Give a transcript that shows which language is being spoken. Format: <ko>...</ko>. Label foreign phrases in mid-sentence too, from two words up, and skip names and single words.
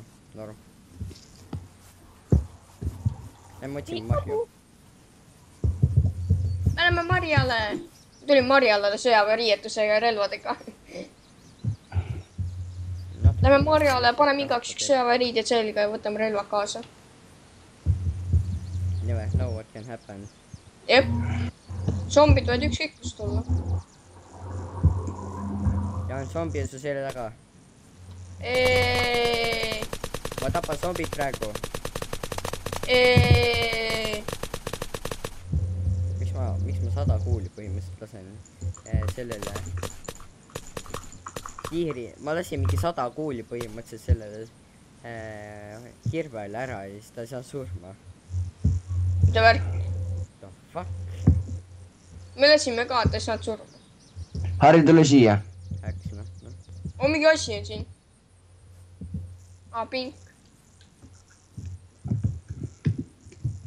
<et>Norm. Lähme otsime Marju. Lähme Marjale. Tulin Marjale sõjaväeriietusega ja relvadega. Lähme Marjale, paneme igaks üks sõjaväeriided selga ja võtame relvad kaasa.</et> <en>Anyway, know what can happen.</en> <et>Jep. Zombid võid ükskõik kus tulla. Jaan, zombi on su selle taga. Ma tapan zombid praegu. Miks ma 100 kuuli põhimõtteliselt lasen sellele ma lasin mingi 100 kuuli põhimõtteliselt sellele hirvele ära ja siis ta ei saa surma. Mida värk?</et> <en>The fuck?</en> <et>Me lasime ka, et ta ei saanud surma. Harri, tule siia. Oh, mingi asi on siin. Pink.</et>